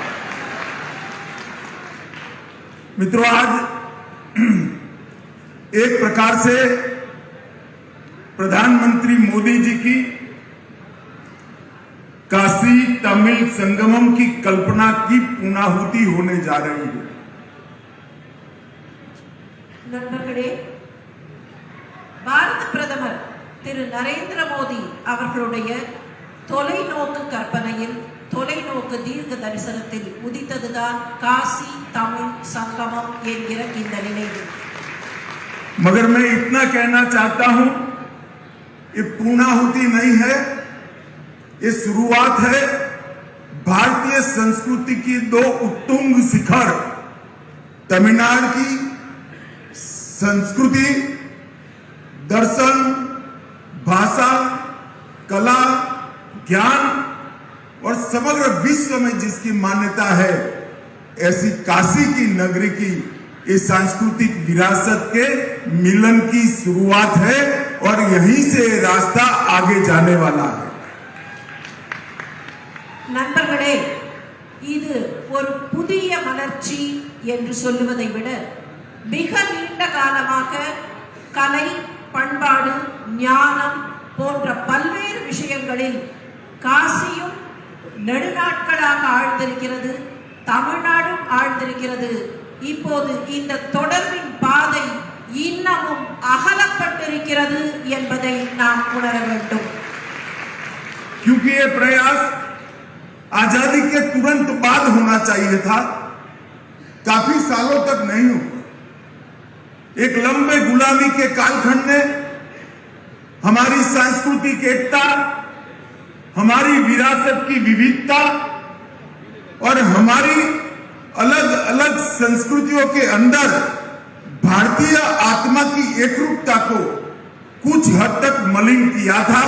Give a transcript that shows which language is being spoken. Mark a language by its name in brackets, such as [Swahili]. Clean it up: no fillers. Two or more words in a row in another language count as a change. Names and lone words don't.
[Hindi] मित्रों, आज एक प्रकार से प्रधानमंत्री मोदी जी की काशी तमिल संगमम की कल्पना की पूर्णाहुति होने जा रही है। [Tamil] நண்பர்களே, பாரத பிரதமர் திரு நரேந்திர மோடி அவர்களுடைய தொலைநோக்கு கற்பனையில், தொலைநோக்கு தீர்க்க தரிசனத்தில் உதித்ததுதான் காசி தமிழ் संगमम என்கிற இந்த நினைவு. [Hindi] मगर मैं इतना कहना चाहता हूं, ये पूर्णाहुति नहीं है, ये शुरुआत है भारतीय संस्कृति की 2 उत्तुंग शिखर, तमिलनाडु की संस्कृति, दर्शन, भाषा, कला, ज्ञान और समग्र विश्व में जिसकी मान्यता है, ऐसी काशी की नगरी की ये सांस्कृतिक विरासत के मिलन की शुरुआत है और यहीं से रास्ता आगे जाने वाला है। [Tamil] நண்பர்களே, இது ஒரு புதிய மலர்ச்சி என்று சொல்லுவதை விட மிக நீண்ட காலமாக கலை, பண்பாடு, ஞானம் போன்ற பல்வேறு விஷயங்களில் காசியும் நெடுநாட்களாக ஆழ்ந்திருக்கிறது, தமிழ்நாடும் ஆழ்ந்திருக்கிறது இப்போது இந்த தொடர்பின் பாதை இன்னமும் அகலப்பட்டிருக்கிறது என்பதை நாம் உணர வேண்டும். [Hindi] क्योंकि ये प्रयास आजादी के तुरंत बाद होना चाहिए था, काफी सालों तक नहीं हुआ। एक लंबे गुलामी के कालखंड ने हमारी सांस्कृतिक एकता, हमारी विरासत की विविधता और हमारी अलग अलग संस्कृतियों के अंदर भारतीय आत्मा की एकरूपता को कुछ हद तक मलिन किया था।